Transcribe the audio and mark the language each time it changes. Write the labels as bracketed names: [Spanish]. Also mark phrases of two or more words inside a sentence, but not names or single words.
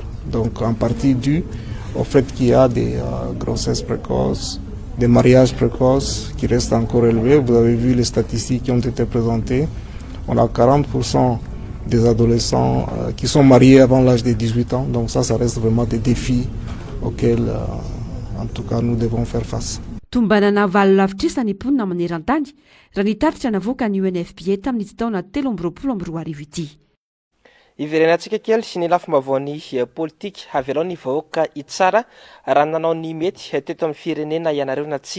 [French] Donc en partie dû au fait qu'il y a des grossesses précoces, des mariages précoces qui restent encore élevés. Vous avez vu les statistiques qui ont été présentées. On a 40% des adolescents qui sont mariés avant l'âge de 18 ans. Donc ça reste vraiment des défis auxquels, en tout cas, nous devons faire face. [Malagasy] Tombanana valo lavitrisa ny mponina maneran-tany raha nitaritra navoaka ny UNFPA tamin'ny taona 2024 ity. Iverenantsika kely sy ny lafim-baovany politika avelao ny vahoaka itsara raha nanao ny mety teto amin'ny firenena ianareo na tsy.